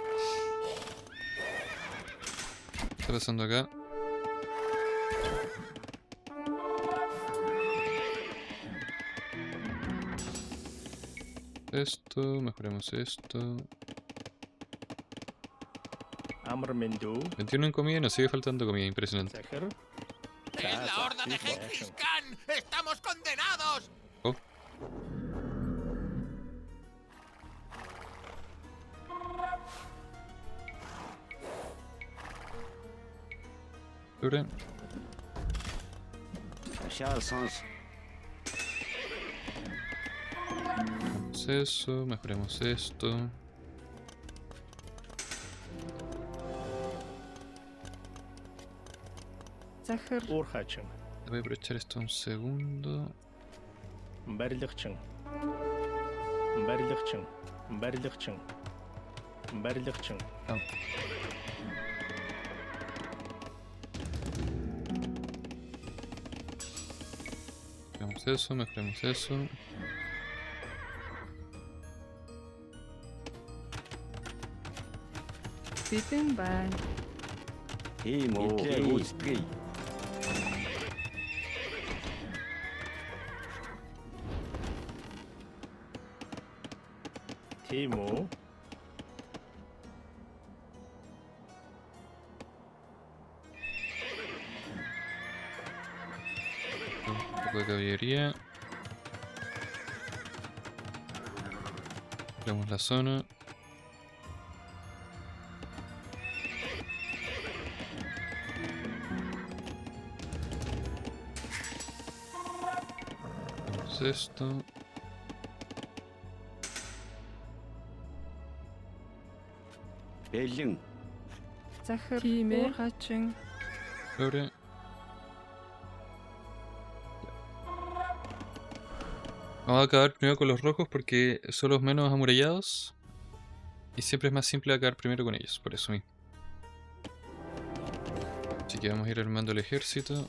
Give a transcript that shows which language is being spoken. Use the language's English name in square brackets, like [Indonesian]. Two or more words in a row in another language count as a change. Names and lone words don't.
[Spanish] ¿Qué está pasando acá? Esto, mejoremos esto. [Mongolian] Амар мэндүү. [Spanish] 21 en comida y nos sigue faltando comida, impresionante. [Mongolian] Захир. [Spanish] ¡Es la horda de Genghis Khan! ¡Estamos condenados! Oh. Dure. [Mongolian] Шаал сонс. [Spanish] Mejoremos eso, mejoremos esto. [Mongolian] Захир. Уурхаачин. [Spanish] Voy a aprovechar esto un segundo. [Mongolian] Барилгачин. Барилгачин. Барилгачин. Барилгачин. Ah. [Spanish] Mejoremos eso, mejoremos eso. [Mongolian] Бэлэн байна. Тийм үү. Хэлээ гүйцэтгэе. Тийм үү? [Spanish] Un poco de caballería. Vemos la zona. Vemos esto. [Mongolian] Бэлэн. Захир. Тийм ээ хаачин. Flore. [Spanish] Vamos a acabar primero con los rojos porque son los menos amurallados. Y siempre es más simple acabar primero con ellos, por eso mismo. Así que vamos a ir armando el ejército.